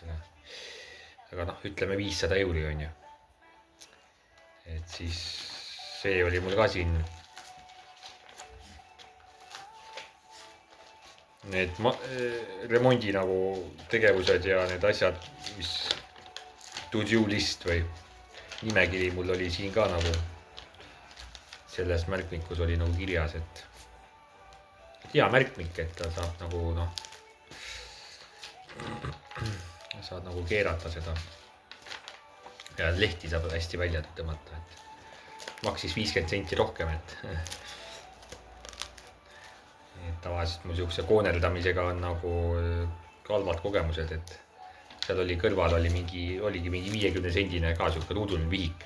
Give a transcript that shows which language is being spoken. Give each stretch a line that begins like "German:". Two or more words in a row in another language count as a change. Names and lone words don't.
Estonian: Aga noh, ütleme 500 euri, on ju. Et siis see oli mul ka siin need remondi nagu tegevused ja need asjad, mis
English: to-do list
Estonian: või nimekiri mul oli siin ka nagu selles märkmikus oli nagu kirjas, et hea märkmik, et ta saab nagu noh, saad nagu keerata seda ja lehti saab hästi välja tõmmata, et maksis 50 senti rohkem, et tavaliselt mul siukse kooneldamisega on nagu halvad kogemused, et seal oli kõrval oligi mingi 50 sendine ka siuke ruuduline vihik.